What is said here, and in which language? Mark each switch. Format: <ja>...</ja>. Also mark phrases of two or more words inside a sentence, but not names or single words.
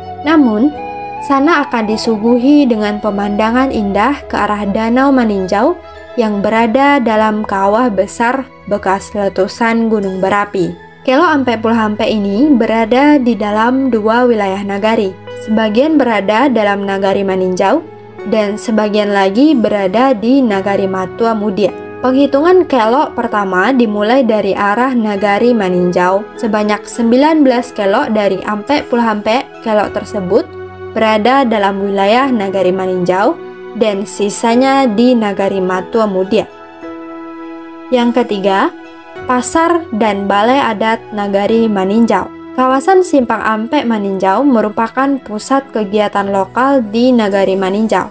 <id>Namun, sana akan disuguhi dengan pemandangan indah ke arah Danau Maninjau yang berada dalam kawah besar bekas letusan gunung berapi. Kelo Ampe Pulau Ampe ini berada di dalam dua wilayah nagari. Sebagian berada dalam Nagari Maninjau dan sebagian lagi berada di Nagari Matua Mudia. Penghitungan kelo pertama dimulai dari arah Nagari Maninjau. Sebanyak 19 kelo dari Ampe Pulau Ampe kelo tersebut berada dalam wilayah Nagari Maninjau dan sisanya di Nagari Matua Mudia. Yang ketiga, Pasar dan Balai Adat Nagari Maninjau. Kawasan Simpang Ampe Maninjau merupakan pusat kegiatan lokal di Nagari Maninjau.</id>